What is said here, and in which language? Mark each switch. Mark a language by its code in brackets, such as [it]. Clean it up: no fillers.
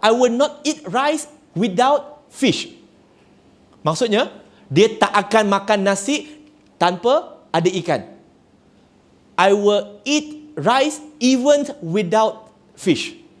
[en] I will not eat rice without fish. [ms] Maksudnya, dia tak akan makan nasi tanpa ada ikan. [en] I will eat rice even without fish.